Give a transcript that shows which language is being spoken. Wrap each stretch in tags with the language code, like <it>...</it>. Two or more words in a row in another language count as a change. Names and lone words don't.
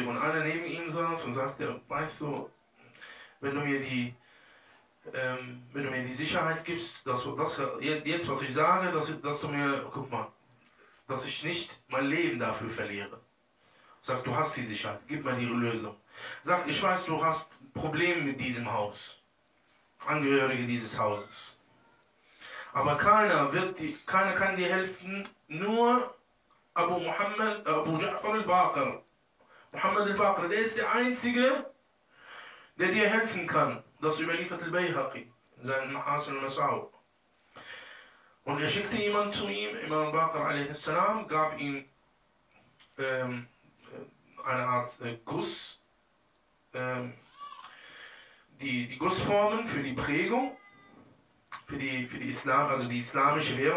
<de>Und einer neben ihm saß und sagte, weißt du, wenn du mir die Sicherheit gibst, dass du das jetzt, was ich sage, dass du mir, guck mal, dass ich nicht mein Leben dafür verliere. Sagt, du hast die Sicherheit, gib mir die Lösung. Sagt, ich weiß, du hast Probleme mit diesem Haus, Angehörige dieses Hauses. Aber keiner kann dir helfen, nur Abu Ja'far al-Baqir. Muhammad al-Baqir, der ist der Einzige, der dir helfen kann. Das überliefert Al-Bayhaqi in seinem Mahasin al-Masawi. Und er schickte jemanden zu ihm, Imam Al Baqir a.s., gab ihm eine Art Guss, die Gussformen für die Prägung, für die Islam, also die islamische Währung.</de>